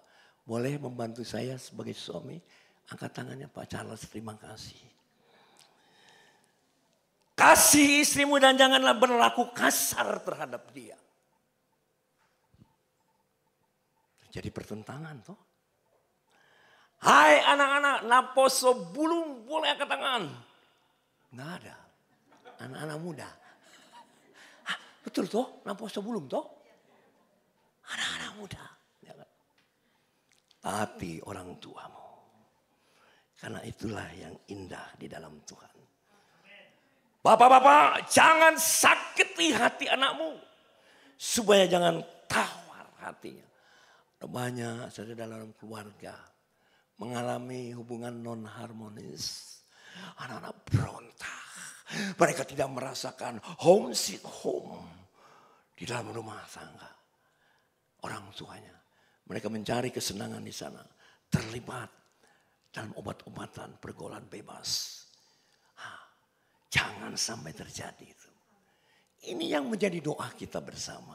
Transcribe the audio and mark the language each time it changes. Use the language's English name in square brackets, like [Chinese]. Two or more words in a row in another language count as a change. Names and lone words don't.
[Indonesian] Boleh membantu saya sebagai suami? Angkat tangannya Pak Charles, terima kasih. Kasih istrimu dan janganlah berlaku kasar terhadap dia. Jadi pertentangan toh. Hai anak-anak, [Batak Toba] naposo bulung [Indonesian] boleh angkat tangan. Nggak ada. Anak-anak muda. Hah, betul toh, [Batak Toba] naposo bulung toh. [Indonesian] Anak-anak muda. Taati orang tuamu. Karena itulah yang indah di dalam Tuhan. Bapak-bapak, jangan sakiti hati anakmu. Supaya jangan tawar hatinya. Banyak saudara dalam keluarga mengalami hubungan non harmonis. Anak-anak berontak. Mereka tidak merasakan [English] home sweet home [Indonesian] di dalam rumah tangga. Orang tuanya. Mereka mencari kesenangan di sana. Terlibat dalam obat-obatan pergaulan bebas. Jangan sampai terjadi itu. Ini yang menjadi doa kita bersama.